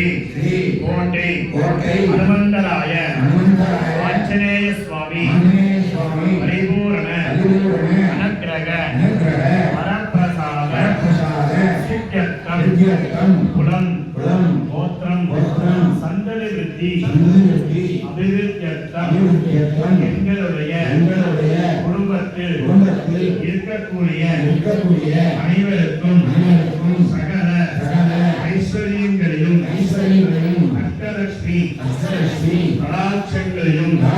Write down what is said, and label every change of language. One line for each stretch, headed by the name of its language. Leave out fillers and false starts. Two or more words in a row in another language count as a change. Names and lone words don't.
Sanskrit: कोटे हनुमंतराय आंजनेय स्वामी परिपूर्ण अनुग्रह वरप्रसाद सिद्ध्यर्थम कुलं गोत्रम सन्तति वृद्धि अभिवृद्ध्यर्थम
Tamil: எங்களுடைய குடும்பத்தில் இருக்கக்கூடிய அனைவருக்கும் சகல ஐஸ்வர்யங்களையும் அஷ்டலட்சுமி கடாட்சங்களையும்